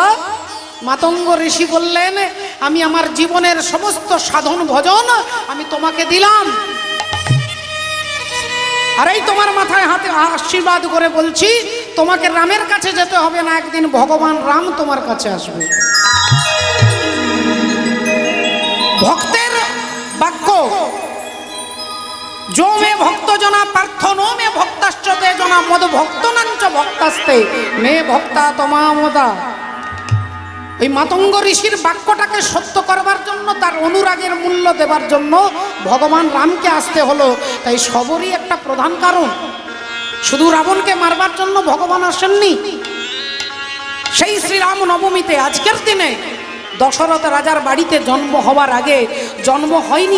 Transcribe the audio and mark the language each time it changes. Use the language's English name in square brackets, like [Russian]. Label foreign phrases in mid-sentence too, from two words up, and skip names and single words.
[Bangla] মাতঙ্গ ঋষি বললেন আমি আমার জীবনের সমস্ত সাধন ভজন আমি তোমাকে দিলাম, আর এই তোমার মাথায় হাতে আশীর্বাদ করে বলছি তোমাকে রামের কাছে যেতে হবে না, একদিন ভগবান রাম তোমার কাছে আসবে। ভক্তের বাক্য, [Sanskrit] जो मे भक्त जना पार्थ नो मे भक्ताश्चते जना मद भक्त नांच भक्तास्ते मे भक्ता तमामदा। [Bangla] ওই মাতঙ্গ ঋষির বাক্যটাকে সত্য করবার জন্য, তার অনুরাগের মূল্য দেবার জন্য ভগবান রামকে আসতে হলো। তাই সবরই একটা প্রধান কারণ। শুধু রাবণকে মারবার জন্য ভগবান আসেননি। সেই শ্রীরাম নবমীতে আজকের দিনে দশরথ রাজার বাড়িতে জন্ম হওয়ার আগে জন্ম হয়নি।